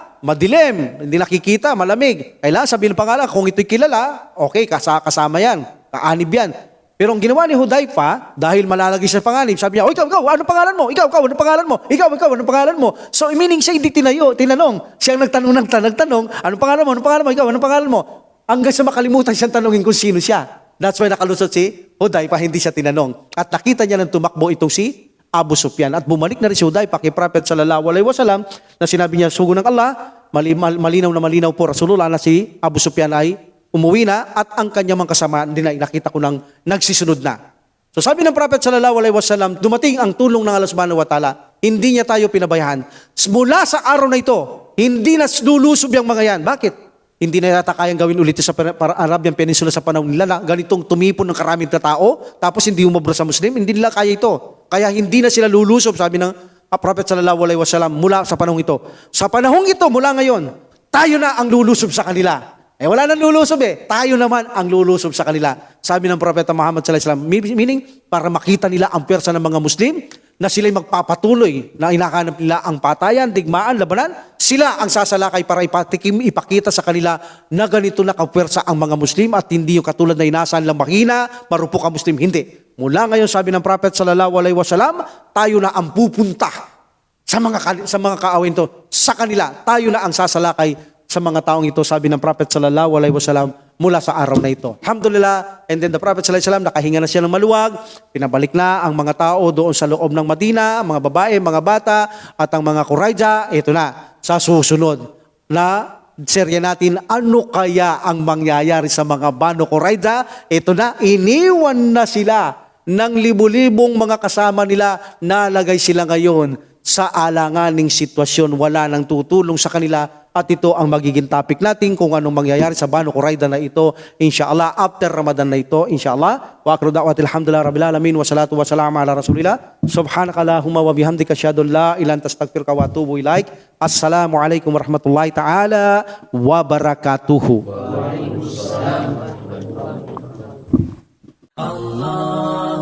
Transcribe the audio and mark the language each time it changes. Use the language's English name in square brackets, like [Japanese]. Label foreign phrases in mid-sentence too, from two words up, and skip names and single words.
[Filipino] Madilim, hindi nakikita, malamig. Kailangan sabihin ng pangalan, kung ito'y kilala, okay, kasama yan, kaanib yan. Pero ang ginawa ni Hudayfa, dahil malalagay sa panganib, sabi niya, o ikaw, anong pangalan mo? Ikaw, anong pangalan mo? Ikaw, anong pangalan mo? So, meaning siya hindi tinanong. Siya ang nagtanong, anong pangalan mo? Anong pangalan mo? Ikaw, anong pangalan mo? Hanggang sa makalimutan siyang tanongin kung sino siya. [English] That's why [Filipino] nakalusot si Hudayfa, hindi siya tinanong. At nakita niya nang tumakbo itong si Abu Sufyan. At bumalik na rin si Hudayfa kay Prophet [Arabic] صلى الله عليه وسلم [Filipino] na sinabi niya, sugo ng Allah, malinaw na malinaw po Rasulullah na si Abu Sufyan ay umuwi na at ang kanyang mga kasama din ay nakita ko nang nagsisunod na. So sabi ng Prophet [Arabic] صلى الله عليه وسلم, [Filipino] dumating ang tulong ng Allah [Arabic] سبحانه وتعالى, [Filipino] hindi niya tayo pinabayaan. Mula sa araw na ito, hindi na lulusob yung mga yan. Bakit? Hindi na yata kayang gawin ulit sa Arabian Peninsula sa panahon nila na ganitong tumipon ng karaming na tao, tapos hindi umabra sa Muslim, hindi nila kaya ito. Kaya hindi na sila lulusob, sabi ng Prophet [Arabic] صلى الله عليه وسلم, [Filipino] mula sa panahong ito. Sa panahong ito, mula ngayon, tayo na ang lulusob sa kanila. Wala nang lulusob tayo naman ang lulusob sa kanila. Sabi ng Prophet Muhammad [Arabic] صلى الله عليه وسلم, [Filipino] meaning, para makita nila ang pwersa ng mga Muslim, na sila'y magpapatuloy, na inakanap nila ang patayan, digmaan, labanan, sila ang sasalakay para ipakita sa kanila na ganito na kapwersa ang mga Muslim at hindi yung katulad na inaasahan lang mahina, marupok ang Muslim. Hindi. Mula ngayon, sabi ng Prophet [Arabic] صلى الله عليه وسلم, [Filipino] tayo na ang pupunta sa mga kaawin to. Sa kanila, tayo na ang sasalakay sa mga taong ito, sabi ng Prophet [Arabic] صلى الله عليه وسلم, [Filipino] mula sa araw na ito. [English] Alhamdulillah, and then the Prophet [Arabic] صلى الله عليه وسلم, [Filipino] nakahinga na siya ng maluwag, pinabalik na ang mga tao doon sa loob ng Madina, mga babae, mga bata, at ang mga Qurayza, ito na, sa susunod na serya natin, ano kaya ang mangyayari sa mga Banu Qurayza? Ito na, iniwan na sila ng libu-libong mga kasama nila, nalagay sila ngayon sa alanganing sitwasyon, wala nang tutulong sa kanila at ito ang magiging topic natin kung anong mangyayari sa Banu Qurayza na ito, inshallah, after Ramadan na ito, inshallah. [Arabic] وآخر دعوتي الحمد لله رب العالمين والصلاة والسلام على رسول الله. سبحانك اللهم وبحمدك أشهد أن لا إله إلا أنت أستغفرك وأتوب إليك. السلام عليكم ورحمة الله تعالى وبركاته. [Filipino] Allah